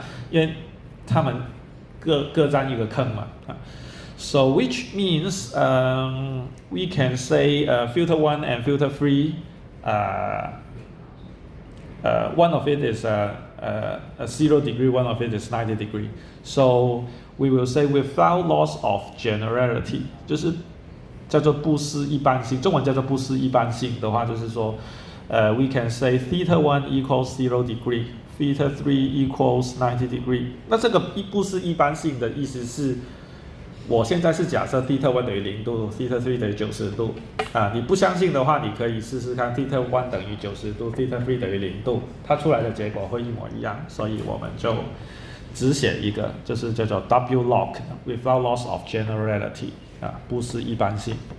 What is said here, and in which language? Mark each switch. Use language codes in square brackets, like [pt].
[zh] 因为它们各占一个坑嘛， [en] So which means we can say filter 1 and filter 3, one of it is a 0 degree, one of it is 90 degree. So we will say without loss of generality, [zh] 就是叫做不失一般性，中文叫做不失一般性的话，就是说 [en] we can say theta 1 equals 0 degree, theta 3 equals 90 degree. [zh] 那这个不失一般性的意思是，我现在是假设 theta 1等于0度 ，theta 3等于90度你不相信的话，你可以试试看 theta 1等于90度 ，theta 3等于0度，它出来的结果会一模一样。所以我们就只写一个，就是叫做 W log [en] without loss of generality [zh] 不失一般性。